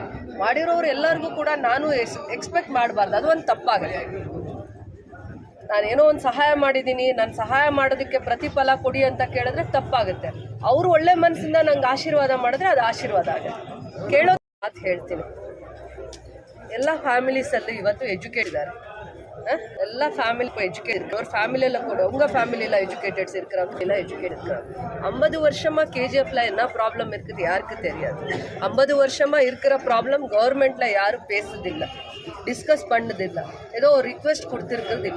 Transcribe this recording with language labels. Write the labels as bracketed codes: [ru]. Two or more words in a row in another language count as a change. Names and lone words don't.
[kn] ಮಾಡಿರೋರು ಎಲ್ಲರಿಗೂ ಕೂಡ ನಾನು ಎಕ್ಸ್ಪೆಕ್ಟ್ ಮಾಡಬಾರ್ದು, ಅದು ಒಂದು ತಪ್ಪಾಗುತ್ತೆ. ನಾನೇನೋ ಒಂದು ಸಹಾಯ ಮಾಡಿದ್ದೀನಿ, ನಾನು ಸಹಾಯ ಮಾಡೋದಕ್ಕೆ ಪ್ರತಿಫಲ ಕೊಡಿ ಅಂತ ಕೇಳಿದ್ರೆ ತಪ್ಪಾಗುತ್ತೆ. ಅವರು ಒಳ್ಳೆ ಮನಸ್ಸಿಂದ ನಂಗೆ ಆಶೀರ್ವಾದ ಮಾಡಿದ್ರೆ ಅದು ಆಶೀರ್ವಾದ ಆಗುತ್ತೆ. ಕೇಳೋದು ಮಾತು ಹೇಳ್ತೀನಿ, ಎಲ್ಲ ಫ್ಯಾಮಿಲೀಸಲ್ಲೂ ಇವತ್ತು ಎಜುಕೇಟ್ ಇದ್ದಾರೆ. [ta] எல்லா ஃபேமிலிக்கும் எஜுகேட் இருக்கு. ஒரு ஃபேமிலியில் கூட உங்கள் ஃபேமிலியில் எஜுகேட்டட்ஸ் இருக்கிறவங்க எல்லாம் எஜுகேட் இருக்கிறாங்க. 50 வருஷமாக KGFல என்ன ப்ராப்ளம் இருக்குது யாருக்கு தெரியாது. 50 வருஷமாக இருக்கிற ப்ராப்ளம் கவர்மெண்ட்டில் யாரும் பேசுறதில்லை, டிஸ்கஸ் பண்ணதில்லை, ஏதோ ஒரு ரிக்வெஸ்ட் கொடுத்துருக்கிறதில்ல.